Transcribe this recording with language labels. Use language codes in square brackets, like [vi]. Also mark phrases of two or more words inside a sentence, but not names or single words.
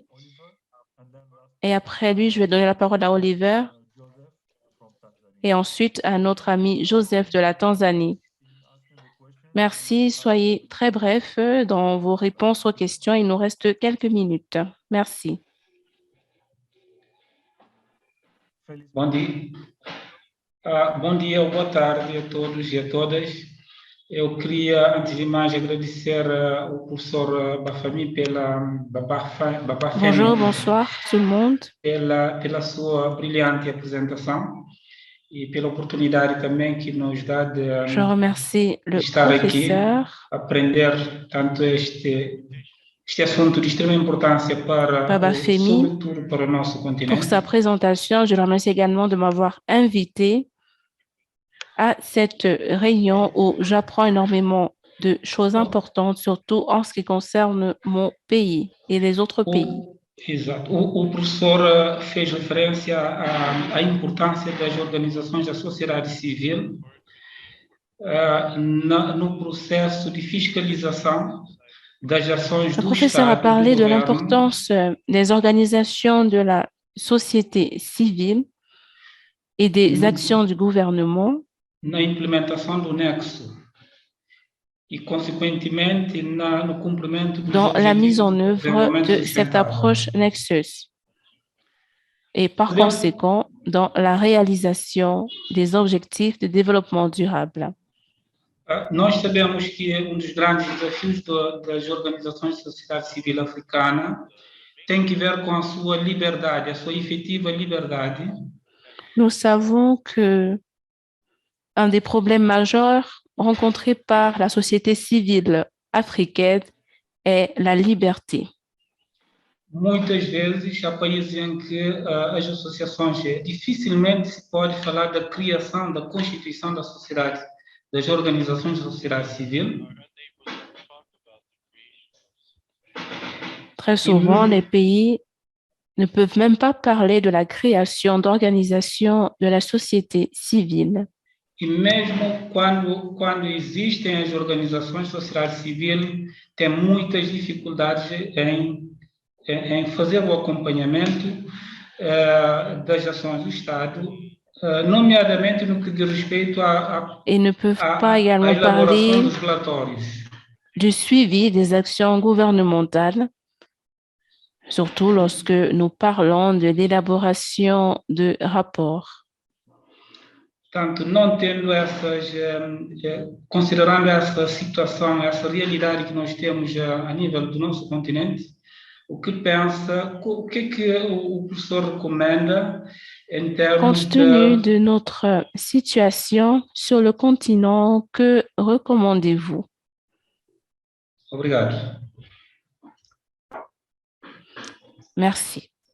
[fr] Et après lui, je vais donner la parole à Oliver et ensuite à notre ami Joseph de la Tanzanie. Merci. Soyez très brefs dans vos réponses aux questions. Il nous reste quelques minutes. Merci. [pt] Bom dia. Bom dia ou boa tarde a todos e a todas. Eu queria, antes de mais, agradecer ao professor Bafemi [fr] Bonjour, bonsoir tout le monde. [pt] pela sua brilhante apresentação e pela oportunidade também que nos dá de [fr] Je remercie le [pt] estar aqui, [fr] professeur [pt] aprender tanto este assunto de extrema importância para, [fr] Babafemi [pt] sobretudo para o nosso [fr] pour [pt] continente. [fr] sa présentation. Je le remercie également de m'avoir invité à cette réunion où j'apprends énormément de choses importantes, surtout en ce qui concerne mon pays et les autres pays. [pt] Exato. O professor fez referência à importância das organizações da sociedade civil no processo de fiscalização das ações [fr] Le [pt] do [fr] professeur a [pt] Estado, [fr] parlé [pt] do [fr] de [pt] governo, [fr] l'importance des organisations de la société civile et des actions du gouvernement [pt] na implementação do nexo e, consequentemente, no cumprimento dos [fr] dans la mise [pt] objetivos [fr] en [pt] de [fr] œuvre [pt] desenvolvimento [fr] de cette [pt] sustentável. [fr] approche Nexus et par conséquent dans la réalisation des objectifs de développement durable. [pt] Nós sabemos que dos grandes desafios das organizações de sociedade civil africana tem que ver com a sua liberdade, a sua efetiva liberdade. [fr] Nous savons que un des problèmes majeurs rencontrés par la société civile africaine est la liberté. [pt] Muitas vezes há países em que as associações dificilmente se pode falar da criação, da constituição da sociedade, das organizações de sociedade civil. [fr] Très souvent, les pays ne peuvent même pas parler de la création d'organisations de la société civile. [pt] E mesmo quando existem as organizações de sociedade civil, tem muitas dificuldades em fazer o acompanhamento das ações do Estado, nomeadamente no que diz respeito [fr] Et ne peuvent pas [pt] à [fr] également [pt] elaboração [fr] parler [pt] dos relatórios. [fr] du suivi des actions gouvernementales, surtout lorsque nous parlons de l'élaboration de rapports. [pt] Portanto, não tendo considerando essa situação, essa realidade que nós temos a nível do nosso continente, o que é que o professor recomenda em termos [fr] Compte tenu de notre situation sur le continent, que recommandez-vous? [pt] Obrigado. [fr] Merci.